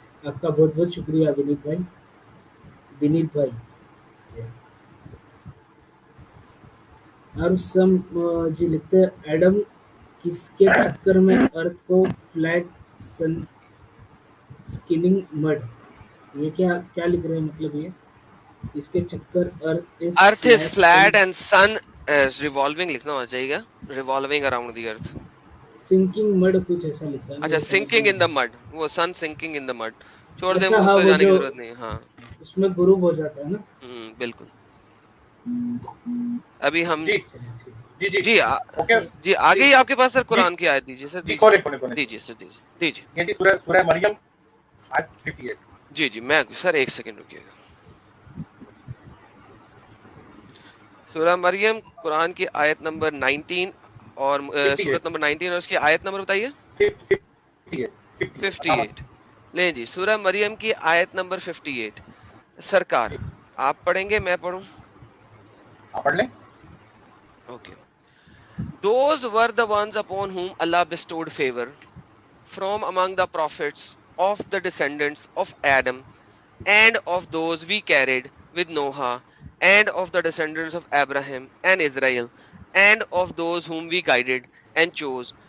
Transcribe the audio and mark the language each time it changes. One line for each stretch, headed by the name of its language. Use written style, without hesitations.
Urdu: آپ کا بہت بہت شکریہ ونیت بھائی. ونیت بھائی ارسم جی لکھتے ہیں ایڈم کس کے چکر میں ارتھ کو فلیٹ سن اسکننگ مڈ. یہ کیا لکھ رہے ہیں مطلب یہ اس کے چکر
English: earth is flat and sun is revolving
Urdu: لکھنا ہونا چاہیے.
English: Revolving around the earth.
Urdu: Sinking mid کچھ ایسا لکھا ہے. اچھا سنکنگ ان دی مڈ. وہ
English: sun sinking in the mud
Urdu: چھوڑ دیں. اچھا, وہ جانے کی ضرورت نہیں. ہاں اس میں غروب ہو جاتا ہے نا. بالکل. ابھی ہم جی آ گئی آپ کے پاس سر قرآن کی آیت دیجیے سر. دیجیے سر دیجیے. سورہ مریم آیت 58. جی میں سر ایک سیکنڈ رکیے گا. سورہ مریم قرآن کی آیت نمبر 19 اور سورت نمبر 19 اور اس کی آیت نمبر بتائیے. 58. لیں جی سورہ مریم کی آیت نمبر 58. سرکار آپ پڑھیں گے میں پڑھوں؟ آپ پڑھ لیں.
English: Okay. Those were the ones upon whom Allah bestowed favor from among the prophets of the descendants of Adam and of those we carried with Noah and of the descendants of Abraham and Israel and of those whom we guided and chose.